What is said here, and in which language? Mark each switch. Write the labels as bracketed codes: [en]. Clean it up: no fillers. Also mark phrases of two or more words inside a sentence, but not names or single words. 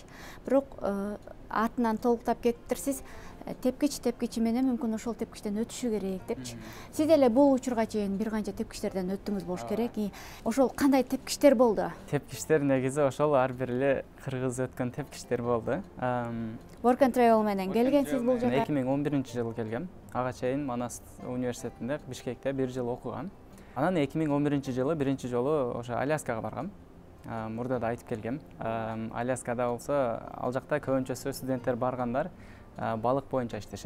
[ky] Бирок артынан толуктап кетиптирсиз, тепкич менен мүмкүн ошол тепкичтен өтүшү керек депчи. Сиз деле бул учурга чейин бир канча тепкичтерден өттүңүз болуш керек. Ошол кандай тепкичтер болду? Тепкичтер негизи ошол ар бир эле кыргыз өткөн тепкичтер болду. Work and Travel менен келгенсиз бул жерге? 2011-жылы келгем. Ага чейин Манас университетинде Бишкекте 1 жыл окугам. Анан 2011-жылы биринчи жолу ошо Аляскага баргам. Мурда да айтып келгем. Аляскада болсо ал жакта көбүнчөсү студенттер баргандар балык боюнча иштешет.